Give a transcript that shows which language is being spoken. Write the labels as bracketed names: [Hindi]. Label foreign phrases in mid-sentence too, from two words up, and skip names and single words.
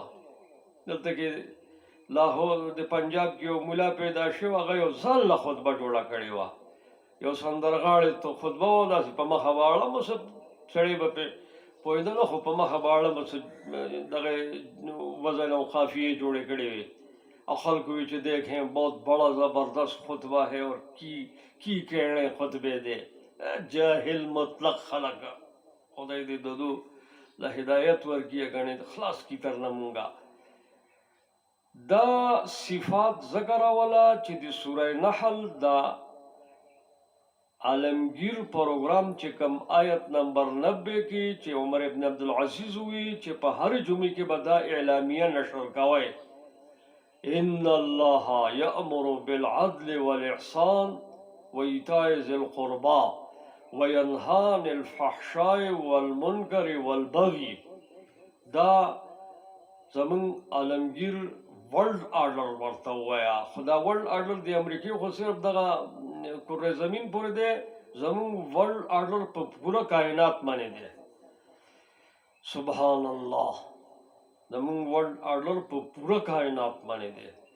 [Pashto] دلته کې لاهور د پنجاب کې یو مولا پیدا شو، هغه یو ځان له خطبه جوړه کړې وه. یو سندرغاړی ته خطبه وه، داسې په مخه واړه مو سړی به پرې پوهېده نه، خو په مخه باړه به دغه وزن او قافیې جوړې کړې وې. [Urdu] اور خلق وی چې دیکھیں بہت بڑا زبردست خطبہ ہے اور [Punjabi] کی کہنے خطبے دے. [Pashto] جاہل مطلق خلق خدای دې ددو له هدایت ورکړي، غني خلاص کی ترنه مونږه. دا صفات ذکر والا چې د سوره نحل دا عالمگیر پروگرام چې کم آیت نمبر 90 کې چې عمر ابن عبدالعزیز وی چې په هر جمعې کې به دا اعلامیه نشر کوي، [Arabic] ان الله یأمر بالعدل والاحسان وایتاء ذی القربى وینهى عن الفحشاء والمنکر والبغي. [Pashto] دا زمون عالمگیر [English] world order [Pashto] ورته وایا. خدا [English] world order [Pashto] د امریکای خو صرف دغه کره زمین پورې دی، زمون [English] world order [Pashto] په پوره کائنات باندې دی. سبحان الله، زمون [English] world order [Pashto] په پوره کائنات باندې دی.